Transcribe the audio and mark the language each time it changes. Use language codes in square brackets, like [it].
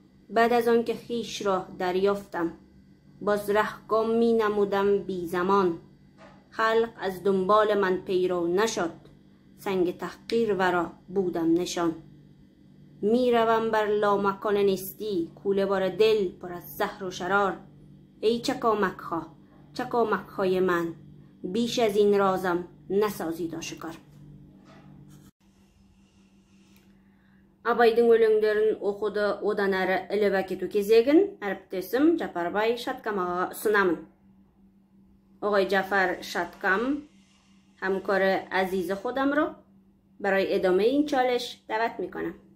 [fa] بعد از آن که خیش را دریافتم باز رهگام می نمودم بی زمان خلق از دنبال من پیرو نشد سنگ تحقیر ورا بودم نشان می روم بر لامکان نیستی کوله بار دل پر از زهر و شرار ای چکامک های من بیش از این رازم نسازید آشکار. [kk] Абайдың өлеңдерін оқуды одан әрі іліп әкету кезегін әріптесім Жапарбай Шаткамаға ұсынамын. [fa] آقای جعفر شاتکام همکار عزیز خودم رو برای ادامه این چالش دعوت میکنم.